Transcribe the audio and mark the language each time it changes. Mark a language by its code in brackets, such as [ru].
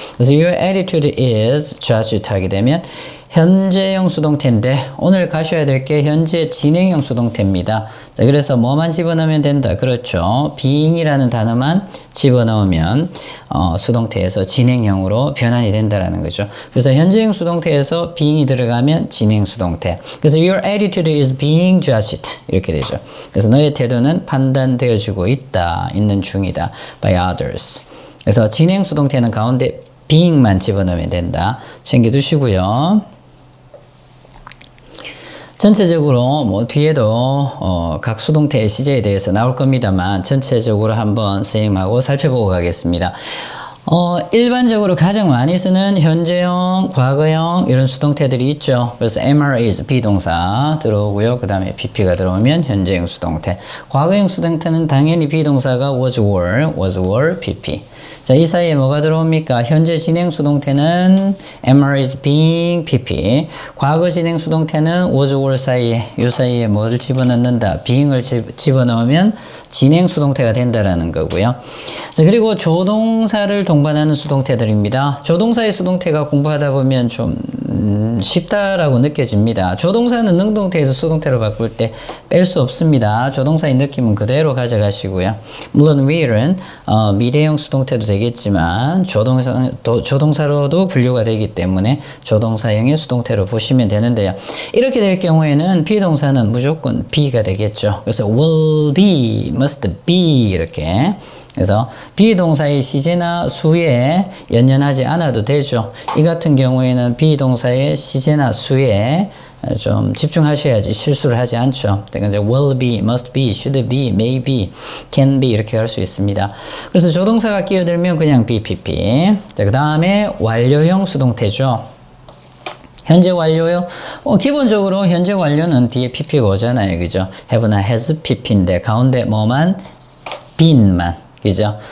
[ko] 그래서 [en] your attitude is judged [ko] 하게 되면 현재형 수동태인데 오늘 가셔야 될 게 현재 진행형 수동태입니다. 자, 그래서 뭐만 집어넣으면 된다. 그렇죠. being이라는 단어만 집어넣으면 수동태에서 진행형으로 변환이 된다라는 거죠. 그래서 현재형 수동태에서 being이 들어가면 진행 수동태. 그래서 [en] your attitude is being judged [ko] 이렇게 되죠. 그래서 너의 태도는 판단되어지고 있다, 있는 중이다 [en] by others. [ko] 그래서 진행 수동태는 가운데 being만 집어넣으면 된다. 챙겨두시고요. 전체적으로 뭐 뒤에도 각 수동태의 시제에 대해서 나올 겁니다만 전체적으로 한번 선생님하고 살펴보고 가겠습니다. 일반적으로 가장 많이 쓰는 현재형, 과거형 이런 수동태들이 있죠. 그래서 am, is 비동사 들어오고요. 그 다음에 pp가 들어오면 현재형 수동태. 과거형 수동태는 당연히 비동사가 was, were, pp. 자, 이 사이에 뭐가 들어옵니까? 현재 진행 수동태는 [en] am, is, being, pp. [ko] 과거 진행 수동태는 was, were 사이에 이 사이에 뭐를 집어넣는다? being을 집어넣으면 진행 수동태가 된다라는 거고요. 자, 그리고 조동사를 동반하는 수동태들입니다. 조동사의 수동태가 공부하다 보면 좀 쉽다라고 느껴집니다. 조동사는 능동태에서 수동태로 바꿀 때 뺄 수 없습니다. 조동사의 느낌은 그대로 가져가시고요. 물론 will은 미래형 수동태도 되겠지만 조동사로도 분류가 되기 때문에 조동사형의 수동태로 보시면 되는데요. 이렇게 될 경우에는 비동사는 무조건 be가 되겠죠. 그래서 [en] will be, must be [ko] 이렇게. 그래서 비동사의 시제나 수에 연연하지 않아도 되죠. 이 같은 경우에는 비동사의 시제나 수에 좀 집중하셔야지 실수를 하지 않죠. 그러니까 [en] will be, must be, should be, may be, can be [ko] 이렇게 할 수 있습니다. 그래서 조동사가 끼어들면 그냥 BPP. 자, 그 다음에 완료형 수동태죠. 현재 완료요? 기본적으로 현재 완료는 뒤에 PP가 오잖아요. 그죠? have나 has PP인데 가운데 뭐만? been만. 그죠?